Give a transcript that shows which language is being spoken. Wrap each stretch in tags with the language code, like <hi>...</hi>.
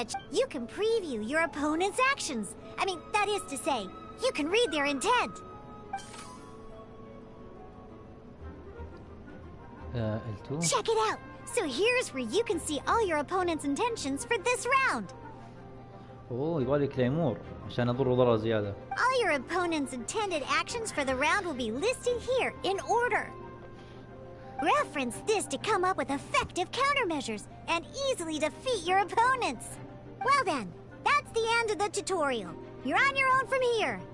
<en>You can preview your opponent's actions. I mean, that is to say, you can read their intent. L2. Check it out. So here's where you can see all your opponent's intentions for this round.</en> <ar>أوه يبغالي كليمور عشان أضر ضرر زيادة.</ar> <en>All your opponent's intended actions for the round will be listed here in order. Reference this to come up with effective countermeasures and easily defeat your opponents. Well then, that's the end of the tutorial. You're on your own from here.</en>